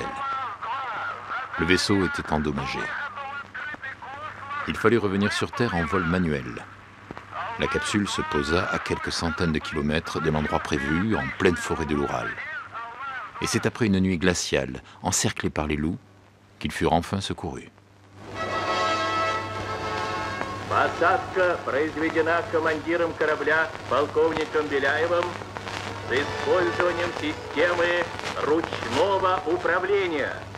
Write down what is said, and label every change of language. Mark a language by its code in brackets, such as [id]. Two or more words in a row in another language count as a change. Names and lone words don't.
[fr] Le vaisseau était endommagé. Il fallut revenir sur Terre en vol manuel. La capsule se posa à quelques centaines de kilomètres de l'endroit prévu, en pleine forêt de l'Oural. Et c'est après une nuit glaciale, encerclée par les loups, qu'ils furent enfin secourus. [ru] Посадка произведена командиром корабля полковником Беляевым с использованием системы ручного управления.